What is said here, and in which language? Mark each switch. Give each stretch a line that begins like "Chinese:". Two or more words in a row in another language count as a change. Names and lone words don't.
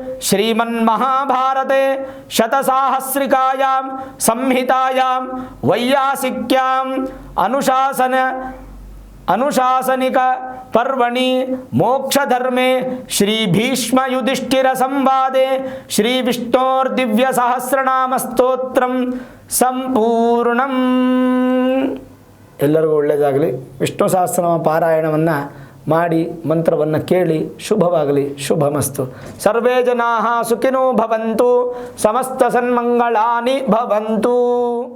Sanskrit: శ్రీమన్మహాభారతే శతసాహస్రికాయాం సంహితాయాం వైయాసిక్యాం అనుశాసనిక పర్వణి మోక్షధర్మే శ్రీ భీష్మ యుధిష్ఠిర సంవాదే శ్రీ విష్ణోర్దివ్య సహస్రనామ ಸ್ತೋತ್ರಂ ಸಂಪೂರ್ಣಂ.
Kannada: ಎಲ್ಲರಿಗೂ ಒಳ್ಳೆಯದಾಗಲಿ. ವಿಷ್ಣು ಸಹಸ್ರನಾಮ ಪಾರಾಯಣವನ್ನು ಮಾಡಿ ಮಂತ್ರವನ್ನು ಕೇಳಿ ಶುಭವಾಗಲಿ. ಶುಭಮಸ್ತು.
Sanskrit: ಸರ್ವೇ ಜನಾಃ ಸುಖಿನೋ ಭವಂತು. ಸಮಸ್ತ ಸನ್ಮಂಗಳಾನಿ ಭವಂತು.